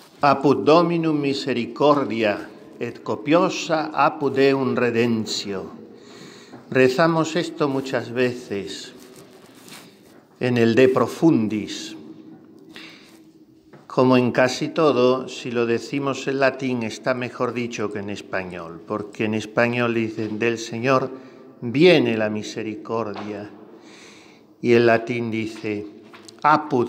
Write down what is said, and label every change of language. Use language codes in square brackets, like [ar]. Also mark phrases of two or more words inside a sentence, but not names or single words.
[la] Apud Dominum misericordia et copiosa apud Deum redentio. [es] Rezamos esto muchas veces en el De Profundis. Como en casi todo, si lo decimos en latín está mejor dicho que en español, porque en español dicen del Señor viene la misericordia, y en latín dice apud.